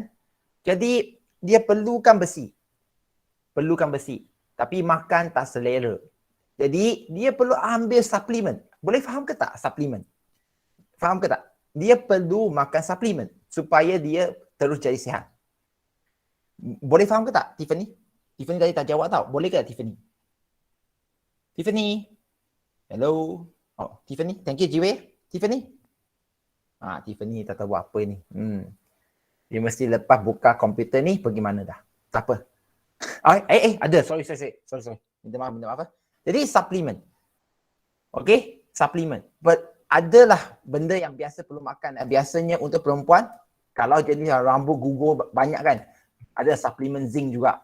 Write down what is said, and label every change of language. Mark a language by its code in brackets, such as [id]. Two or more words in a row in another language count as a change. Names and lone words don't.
[ms] Jadi dia perlukan besi. Tapi makan tak selera. Jadi dia perlu ambil suplemen. Boleh faham ke tak suplemen? Faham ke tak? Dia perlu makan suplemen supaya dia terus jadi sihat. Boleh faham ke tak, Tiffany? Tiffany tadi tak jawab tau. Boleh ke Tiffany? Tiffany? Hello? Oh, Tiffany? [en] Thank you, [ms] Jiwei. Tiffany? Tiffany tak tahu apa ni. Dia mesti lepas buka komputer ni pergi mana dah. Tak apa. Ada. Sorry. Minta maaf. Jadi, suplemen. Okay? Suplemen. But adalah benda yang biasa perlu makan. Biasanya untuk perempuan, kalau jadi rambut gugur banyak kan, ada suplemen zinc juga.